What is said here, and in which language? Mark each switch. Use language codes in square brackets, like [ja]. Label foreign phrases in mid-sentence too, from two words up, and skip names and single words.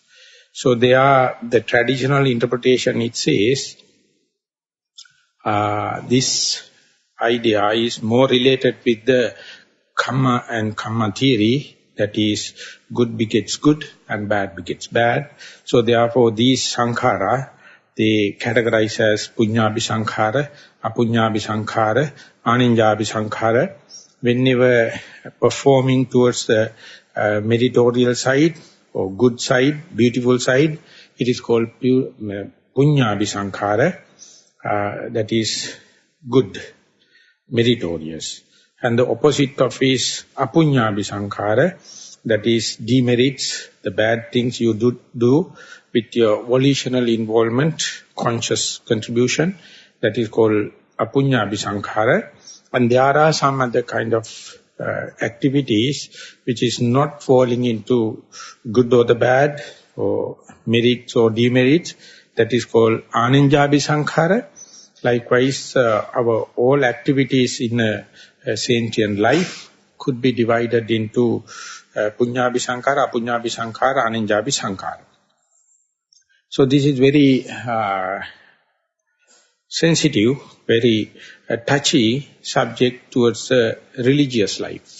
[en] So the traditional interpretation, it says, this idea is more related with the karma and karma theory, that is, good begets good and bad begets bad. So therefore these sankhara, they categorize as [pi] punyabhi sankhara, apunyabhi sankhara, aninjabhi sankhara. [en] Whenever performing towards the meritorial side or good side, beautiful side, it is called [pi] punyabhi sankhara, [en] that is good, meritorious. And the opposite of is [pi] apunyabhi sankhara, [en] that is demerits, the bad things you do with your volitional involvement, conscious contribution, that is called [pi] apunyabhi sankhara. [en] And there are some other kind of activities which is not falling into good or the bad, or merits or demerits, that is called [pi] aninjabhi sankhara. [en] Likewise, our all activities in a sentient life could be divided into [pi] Punyābhi Sankara, Apunyābhi Sankara, Aninjābhi Sankara. [en] So this is very sensitive, very touchy subject towards religious life.